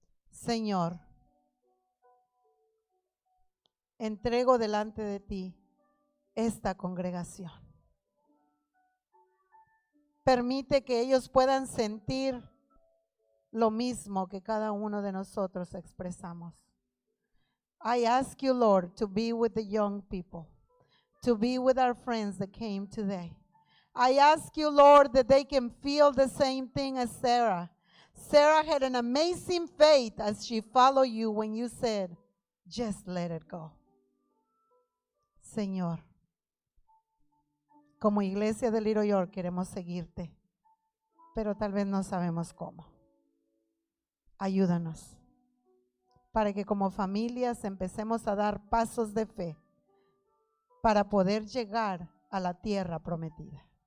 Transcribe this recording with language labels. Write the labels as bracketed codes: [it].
[es] Señor, entrego delante de ti esta congregación. Permite que ellos puedan sentir lo mismo que cada uno de nosotros expresamos. [en] I ask you, Lord, to be with the young people, to be with our friends that came today. I ask you, Lord, that they can feel the same thing as Sarah. Sarah had an amazing faith as she followed you when you said, just let it go. [es] Señor, como iglesia de Little York queremos seguirte, pero tal vez no sabemos cómo. Ayúdanos para que como familias empecemos a dar pasos de fe para poder llegar a la tierra prometida.